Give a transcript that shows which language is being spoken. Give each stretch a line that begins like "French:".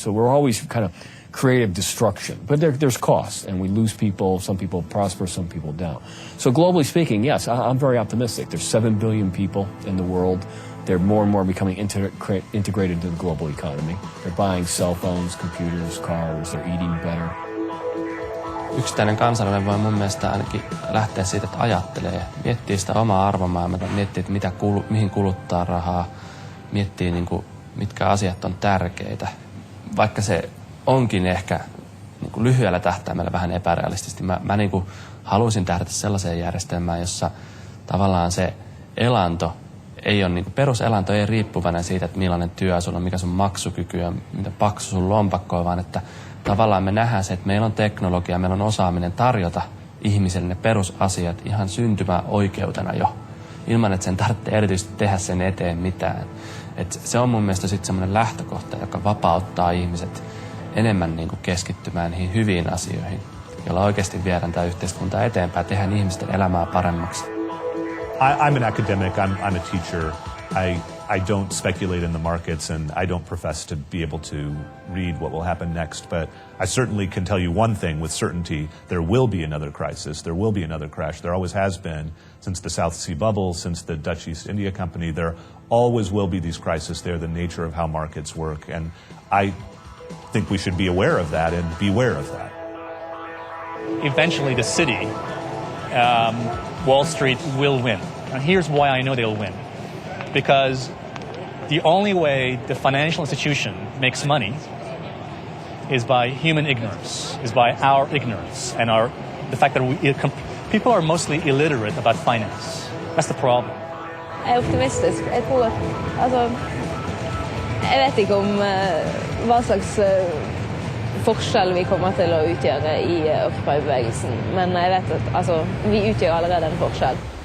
English: So we're always kind of creative destruction. But there's costs, and we lose people. Some people prosper, some people don't. So globally speaking, yes, I'm very optimistic. There's 7 billion people in the world. They're more and more becoming integrated into the global economy. They're buying cell phones, computers, cars. They're eating better.
Finnish: Yksittäinen kansalainen voi mun mielestä ainakin lähteä siitä, että ajattelee, miettii sitä omaa arvomaailmaa, miettii, että mihin kuluttaa rahaa, miettii mitkä asiat on tärkeitä. Vaikka se onkin ehkä lyhyellä tähtäimellä vähän epärealistisesti. Mä haluaisin tähdätä sellaiseen järjestelmään, jossa tavallaan se elanto ei ole, peruselanto ei riippuvainen siitä, että millainen työ sulla on, mikä sun maksukyky on, mitä paksu sun lompakko on, vaan että tavallaan me nähdään se, että meillä on teknologia, meillä on osaaminen tarjota ihmiselle ne perusasiat ihan syntymäoikeutena jo, ilman että sen tarvitsee erityisesti tehdä sen eteen mitään. Et se on mun mielestä sitten semmoinen lähtökohta, joka vapauttaa ihmiset enemmän keskittymään niihin hyviin asioihin, joilla oikeasti viedään tämä yhteiskunta eteenpäin, tehdään ihmisten elämää paremmaksi.
English: I'm an academic, I'm a teacher. I don't speculate in the markets, and I don't profess to be able to read what will happen next, but I certainly can tell you one thing with certainty: there will be another crisis, there will be another crash. There always has been since the South Sea Bubble, since the Dutch East India Company. There always will be these crises. They're the nature of how markets work, and I think we should be aware of that and beware of that. Eventually the city, Wall Street will win. And here's why I know they'll win. Because the only way the financial institution makes money is by human ignorance, is by our ignorance and the fact that people are mostly illiterate about finance. That's the problem.
Swedish: Jag är optimistisk. Jag tror att, jag vet inte om vad slags forskjell vi kommer till att utgöra i Occupy-bevegelsen, men jag vet att vi utgör allerede en forskjell.